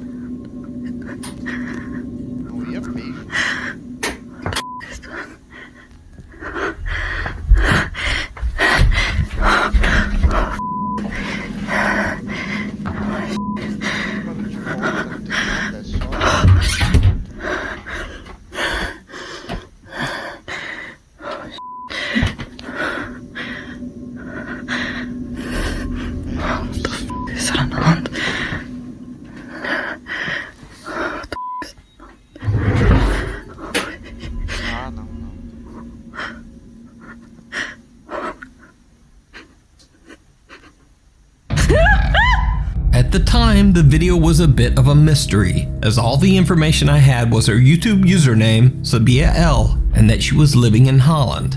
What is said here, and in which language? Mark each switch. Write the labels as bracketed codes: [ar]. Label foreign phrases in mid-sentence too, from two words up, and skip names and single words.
[pt] Não ia mesmo. Barulho de porta, não tem nada, é só. [nl] Is er aan de hand? [pt] Ah, não, não. [en] At the time, the video was a bit of a mystery, as all the information I had was her YouTube username, Sabia L, and that she was living in Holland.